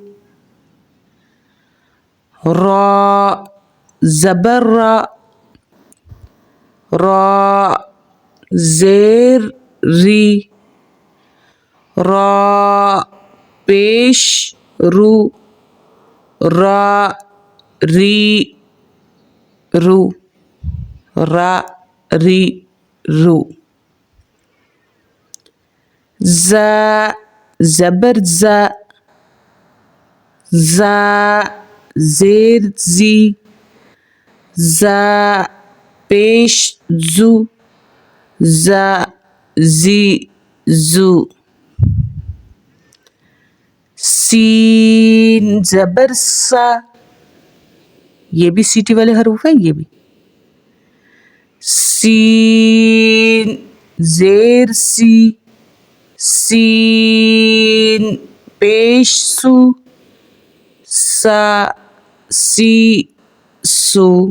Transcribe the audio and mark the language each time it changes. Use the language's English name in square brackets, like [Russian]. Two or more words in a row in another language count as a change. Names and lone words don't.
[Urdu] را زبر را، را زیر ری. را پیش رو، را ری رو، را ری رو. ز زبر ز، ز زیر زی. ز پیش زو، ز زی زو. سین زبر سا، یہ بھی سیٹی والے حروف ہیں یہ بھی. سین زیر سی، سین پیش سو، سا سی سو.